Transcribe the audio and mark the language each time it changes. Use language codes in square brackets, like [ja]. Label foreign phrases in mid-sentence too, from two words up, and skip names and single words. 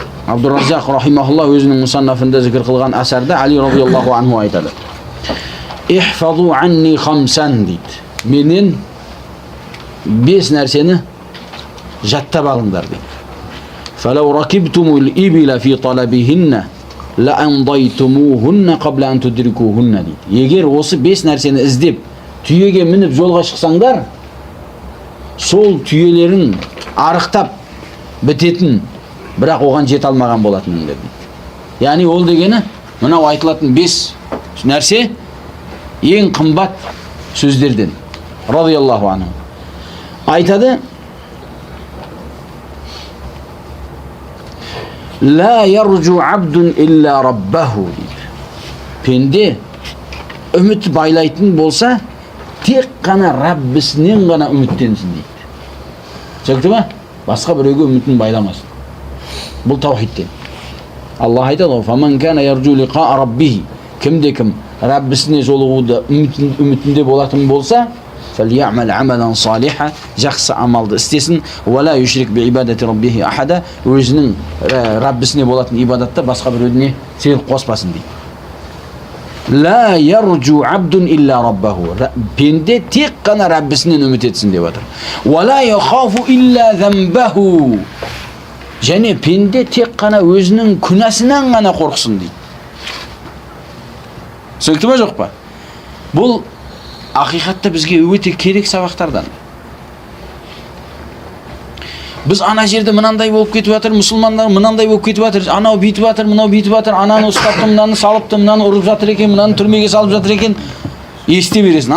[kk] Абдураззақ рахимахулла өзінің мұсаннафында зікір қылған асарда Али [ar] رضي الله عنه [kk] айтады. [ar] احفظوا عني خمسا дейді. [kk] Менен 5 нәрсені жаттап алыңдар дейді. [ar] فلو ركبتم الإبل في طلبهن لأنضيتموهن قبل أن تدركوهن дейді. [kk] Егер осы 5 нәрсені іздеп түйеге мініп жолға шықсаңдар, сол түйелерін арықтап бітетін, бірақ оған жете алмаған болатыныңдар дейді. Яғни ол дегені мынау айтылатын 5 нәрсе ең қымбат сөздерден. [ar] رضي الله عنه айтады: لا يرجو عبد إلا ربه дейді. [kk] Пенде үміт байлайтын болса, тек қана Раббісінен ғана үміттенсін дейді. Түсінікті ма? Басқа біреуге үмітін байламасын. Бұл таухидтен. Аллах айтады: [ar] "فمن كان يرجو لقاء ربه", [kk] кімде-кім Раббісіне жолығуды үмітінде болатын болса, [ar] فليعمل عملا صالحا, [kk] жақсы амалды істесін, [ar] ولا يشرك بعبادة ربه أحدا, [kk] өзінің Раббісіне болатын ибадатта басқа біреуіне шерік қоспасын дейді. [ar] لا يرجو عبد إلا ربه, [kk] пенде тек қана Раббісінен үміт етсін деп отыр. [ar] ولا يخاف إلا ذنبه, [kk] және пенде тек қана өзінің күнәсінен ғана қорқсын дейді. Сөкті ма жоқ па? Бұл ақиқатта бізге өте керек сабақтардан. Біз ана жерде мынандай болып кетіп жатыр, мұсылмандар мынандай болып кетіп жатыр, анау бүйтіп жатыр, мынау бүйтіп жатыр, ананы ұстапты, мынаны салыпты, мынаны ұрып жатыр екен, мынаны түрмеге салып жатыр екен, ести бересің.